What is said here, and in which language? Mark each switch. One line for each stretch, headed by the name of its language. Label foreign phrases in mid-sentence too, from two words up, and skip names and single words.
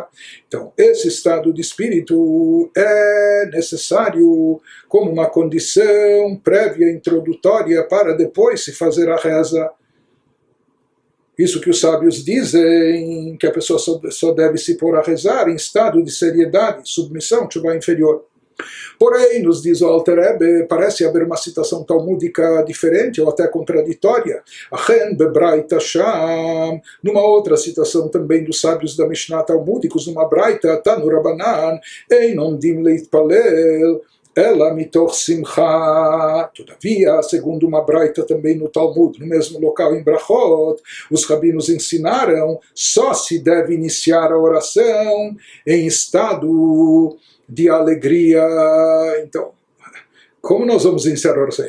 Portuguese: Então, esse estado de espírito é necessário como uma condição prévia, introdutória, para depois se fazer a reza. Isso que os sábios dizem, que a pessoa só deve se pôr a rezar em estado de seriedade, submissão, tshuva inferior. Porém, nos diz o Alter Rebbe, parece haver uma citação talmúdica diferente ou até contraditória.
Hebrew: אכן בברייתא שם,
Portuguese: numa outra citação também dos sábios da Mishnah talmúdicos, numa braita,
Hebrew: תנו רבנן, אין עומדים להתפלל, אלא מתוך שמחה.
Portuguese: Todavia, segundo uma braita também no Talmud, no mesmo local em Brachot, os rabinos ensinaram, só se deve iniciar a oração em estado de alegria. Então, como nós vamos iniciar a oração?